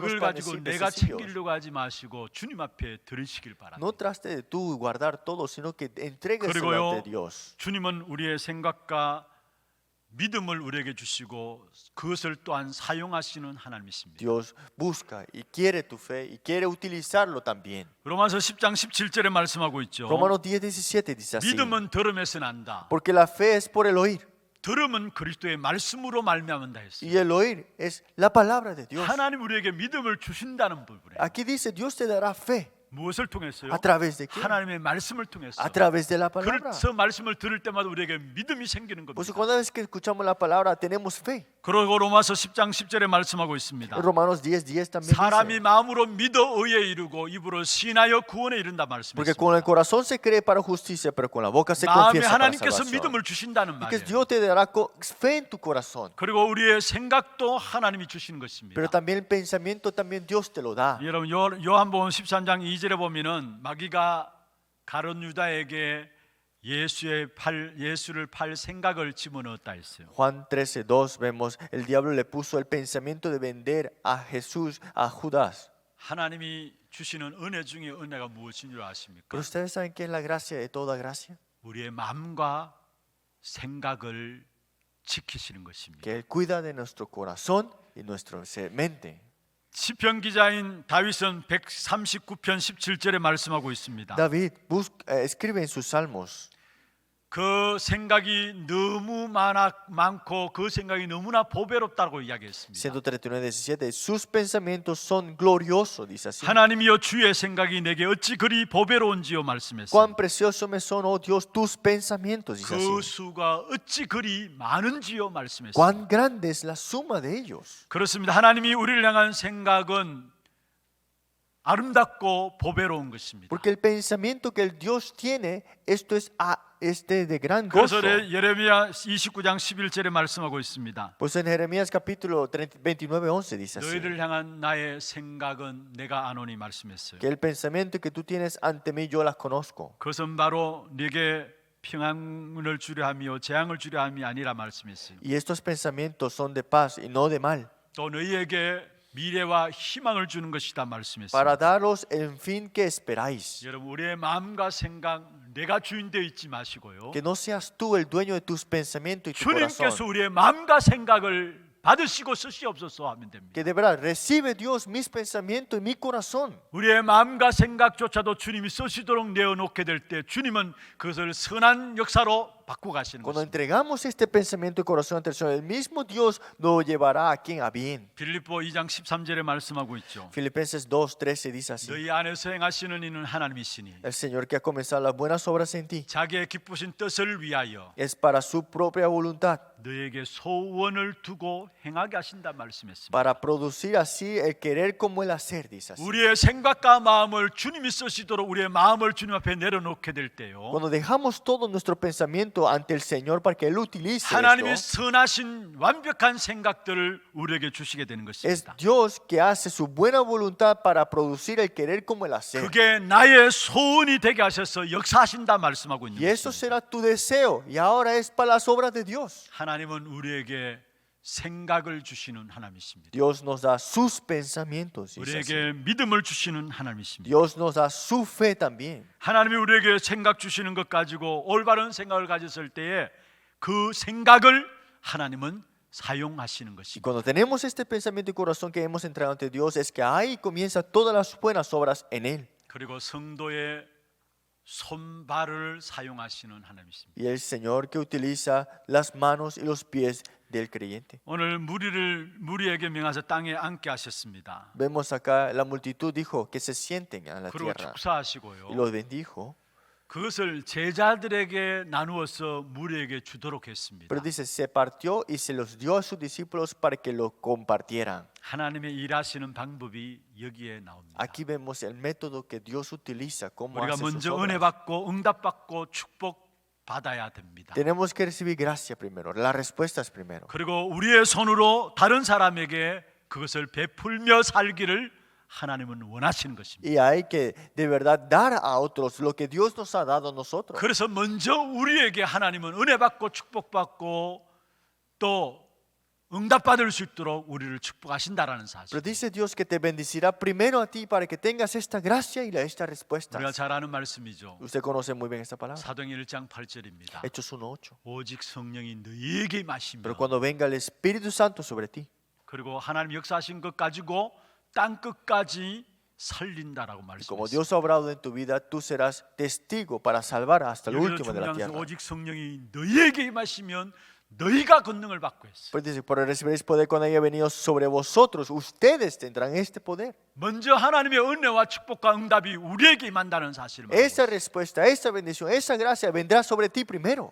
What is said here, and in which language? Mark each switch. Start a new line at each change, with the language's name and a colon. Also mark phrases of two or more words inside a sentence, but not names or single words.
Korean: 그걸
Spanish: panes
Korean: 가지고
Spanish: sin
Korean: 내가
Spanish: pececillos.
Korean: 챙기려고 하지 마시고 주님 앞에 드리시길 바랍니다.
Spanish: No traste de tú guardar todo, sino que entregueselo
Korean: 그리고요,
Spanish: ante Dios.
Korean: 주님은 우리의 생각과 믿음을 우리에게 주시고 그것을 또한 사용하시는 하나님이십니다.
Spanish: Dios busca y quiere tu fe y quiere utilizarlo también.
Korean: 로마서 10장 17절에 말씀하고 있죠.
Spanish: Romanos 10:17 dice así.
Korean: 믿음은 들음에서 난다.
Spanish: Porque la fe es por el oír
Korean: 들음은 그리스도의 말씀으로 말미암는다 했어요.
Spanish: y el oír es la palabra de Dios.
Korean: 하나님 우리에게 믿음을 주신다는 부분에
Spanish: Aquí dice Dios te dará fe.
Korean: 무엇을 통했어요?
Spanish: ¿A través de qué?
Korean: 하나님의 말씀을 통해서.
Spanish: A través de la palabra.
Korean: 그래서 말씀을 들을 때마다 우리에게 믿음이 생기는
Spanish: Por eso
Korean: 겁니다.
Spanish: cada vez que escuchamos la palabra tenemos fe.
Korean: 그리고 로마서 10장 10절에 말씀하고 있습니다.
Spanish: Romanos 10:10 también
Korean: 사람이
Spanish: dice.
Korean: 마음으로 믿어 의에 이르고 입으로 신하여 구원에 이른다
Spanish: Porque con
Korean: 말씀했습니다.
Spanish: el corazón se cree para justicia, pero con la boca se
Korean: 마음에
Spanish: confiesa para
Korean: 하나님께서
Spanish: salvación.
Korean: 믿음을 주신다는
Spanish: Porque
Korean: 말이에요.
Spanish: Dios te dará fe en tu corazón.
Korean: 그리고 우리의 생각도 하나님이 주시는 것입니다.
Spanish: Pero también el pensamiento también Dios te lo da.
Korean: 여러분 요한복음 13장 2절에 보면은 마귀가 가룟 유다에게 예수를 팔 생각을 집어넣었다 했어요.
Spanish: Juan 13:2 vemos el diablo le puso el pensamiento de vender a Jesús a Judas.
Korean: 하나님이 주시는 은혜 중에 은혜가 무엇인 줄 아십니까?
Spanish: Pero ustedes saben qué es la gracia de toda gracia,
Korean: 우리의 마음과 생각을 지키시는 것입니다.
Spanish: que él cuida de nuestro corazón y nuestra mente.
Korean: 시편 기자인 다윗은 139편 17절에 말씀하고 있습니다.
Spanish: David escribe en sus salmos.
Korean: 그 생각이 너무 많고 그 생각이 너무나 보배롭다고 이야기했습니다.
Spanish: 139:17, sus pensamientos son gloriosos, dice así.
Korean: 하나님이여 주의 생각이 내게 어찌 그리 보배로운지요 말씀했어요.
Spanish: Cuán precioso me son, oh Dios, tus pensamientos, dice
Korean: 그
Spanish: así.
Korean: 수가 어찌 그리 많은지요 말씀했어요.
Spanish: Cuán grande es la suma de ellos.
Korean: 그렇습니다. 하나님이 우리를 향한 생각은 아름답고 보배로운 것입니다.
Spanish: Porque el pensamiento que el Dios tiene, esto es de gran gozo.
Korean: 그래서 예레미야 29장 11절에 말씀하고 있습니다.
Spanish: Pues en Jeremías capítulo 29:11 dice así.
Korean: 너희를 향한 나의 생각은 내가 아노니 말씀했어요.
Spanish: Que el pensamiento que tú tienes ante mí yo las conozco.
Korean: 그것은 바로 네게 평안을 주려 함이요 재앙을 주려 함이 아니라 말씀했어요.
Spanish: Y estos pensamientos son de paz y no de mal,
Korean: 또 너희에게 미래와 희망을 주는 것이다 말씀했어요.
Spanish: para daros el fin que esperáis.
Korean: 여러분 우리의 마음과 생각 내가 주인 되어 있지 마시고요.
Spanish: Que no seas tú el dueño de tus pensamientos y tu
Korean: 주님께서
Spanish: corazón.
Korean: 우리의 마음과 생각을 받으시고 쓰시옵소서 하면 됩니다.
Spanish: Que de verdad recibe Dios mis pensamientos y mi corazón.
Korean: 우리의 마음과 생각조차도 주님이 쓰시도록 내어놓게 될 때 주님은 그것을 선한 역사로 바꾸어 가시는
Spanish: Cuando
Korean: 것입니다.
Spanish: entregamos este pensamiento y corazón ante el Señor, el mismo Dios lo llevará a quien a bien.
Korean: 빌립보 2장 13절에 말씀하고 있죠.
Spanish: Filipenses 2:13 dice así.
Korean: 너희 안에서 행하시는 이는 하나님이시니
Spanish: El Señor que ha comenzado las buenas obras en ti
Korean: 자기의 기쁘신 뜻을 위하여
Spanish: es para su propia voluntad,
Korean: 너에게 소원을 두고 행하게 하신다 말씀했습니다.
Spanish: para producir así el querer como el hacer, dice así.
Korean: 우리의 생각과 마음을 주님이 쓰시도록 우리의 마음을 주님 앞에 내려놓게 될 때요.
Spanish: Cuando dejamos todo nuestro pensamiento ante el Señor para que Él utilice
Korean: 하나님의
Spanish: esto,
Korean: 선하신 완벽한 생각들을 우리에게 주시게 되는
Spanish: es
Korean: 것입니다.
Spanish: Dios que hace su buena voluntad para producir el querer como el hacer.
Korean: 그게 나의 소원이 되게 하셔서 역사하신다 말씀하고 있는
Spanish: Y eso
Korean: 것입니다.
Spanish: será tu deseo y ahora es para las obras de Dios.
Korean: 하나님은 우리에게 생각을 주시는 하나님이십니다.
Spanish: Dios nos da sus pensamientos, dice así.
Korean: 우리에게 믿음을 주시는 하나님이십니다.
Spanish: Dios nos da su fe también.
Korean: 하나님이 우리에게 생각 주시는 것 가지고 올바른 생각을 가졌을 때에 그 생각을 하나님은 사용하시는
Spanish: Y
Korean: 것입니다.
Spanish: cuando tenemos este pensamiento y corazón que hemos entregado ante Dios, es que ahí comienzan todas las buenas obras en Él.
Korean: 그리고 성도의 손발을 사용하시는 하나님이십니다.
Spanish: Y el Señor que utiliza las manos y los pies del creyente.
Korean: 오늘 무리에게 명하사 땅에 앉게 하셨습니다.
Spanish: Vemos acá la multitud dijo que se sienten a la
Korean: 그리고
Spanish: tierra y
Korean: 축사하시고요.
Spanish: los bendijo.
Korean: 그것을 제자들에게 나누어서 무리에게 주도록 했습니다.
Spanish: Pero dice, se partió y se los dio a sus discípulos para que lo compartieran.
Korean: 하나님의 일하시는 방법이 여기에 나옵니다.
Spanish: Aquí vemos el método que Dios utiliza, cómo
Korean: 우리가
Spanish: hace sus
Korean: 먼저
Spanish: obras.
Korean: 은혜 받고 응답 받고 축복 받아야 됩니다.
Spanish: Tenemos que recibir gracia primero, las respuestas primero.
Korean: 그리고 우리의 손으로 다른 사람에게 그것을 베풀며 살기를 하나님은 원하시는 것입니다.
Spanish: Y hay que de verdad dar a otros lo que Dios nos ha dado a nosotros.
Korean: 그래서 먼저 우리에게 하나님은 은혜 받고 축복 받고 또 응답 받을 수 있도록 우리를 축복하신다라는 사실.
Spanish: Pero dice Dios que te bendecirá primero a ti para que tengas esta gracia y esta respuesta.
Korean: 우리가 잘 아는 말씀이죠.
Spanish: Usted conoce muy bien esta palabra.
Korean: 사도행 1장 8절입니다.
Spanish: Hechos 1:8.
Korean: 오직 성령이 너희에게 마시며
Spanish: Pero cuando venga el Espíritu Santo sobre ti,
Korean: 그리고 하나님 역사하신 것 가지고 땅 끝까지 살린다라고
Spanish: y como
Korean: 말씀했습니다.
Spanish: Dios ha obrado en tu vida, tú serás testigo para salvar hasta el
Korean: 여기서
Spanish: último de la
Korean: 중요한 것은
Spanish: tierra.
Korean: 오직 성령이 너희에게 임하시면 너희가 권능을 받고 했어요.
Spanish: Pues dice, por recibiréis poder cuando haya venido sobre vosotros, ustedes tendrán este poder.
Korean: 먼저 하나님의 은혜와 축복과 응답이 우리에게 임한다는 사실을 말합니다.
Spanish: Esa respuesta, esa bendición, esa gracia vendrá sobre ti primero.